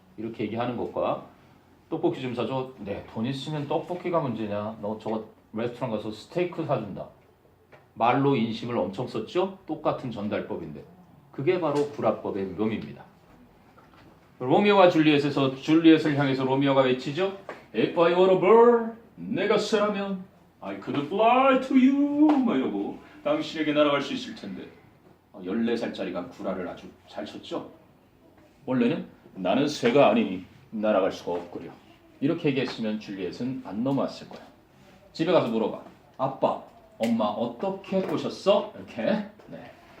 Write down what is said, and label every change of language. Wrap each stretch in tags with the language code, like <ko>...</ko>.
<ko>이렇게 얘기하는 것과 떡볶이 좀 사줘. 네, 돈 있으면 떡볶이가 문제냐. 너 저거 레스토랑 가서 스테이크 사준다. 말로 인심을 엄청 썼죠? 똑같은 전달법인데. 그게 바로 구라법의 묘미입니다. 로미오와 줄리엣에서 줄리엣을 향해서 로미오가 외치죠.</ko> <en>If I were a bird,</en> <ko>내가 새라면</ko> <en>I could fly to you.</en> <ko>막 이러고 당신에게 날아갈 수 있을 텐데. 14살짜리가 구라를 아주 잘 쳤죠. 원래는 나는 새가 아니니 날아갈 수가 없구려. 이렇게 얘기했으면 줄리엣은 안 넘어왔을 거야. 집에 가서 물어봐. 아빠, 엄마 어떻게 꼬셨어? 이렇게. 네.</ko>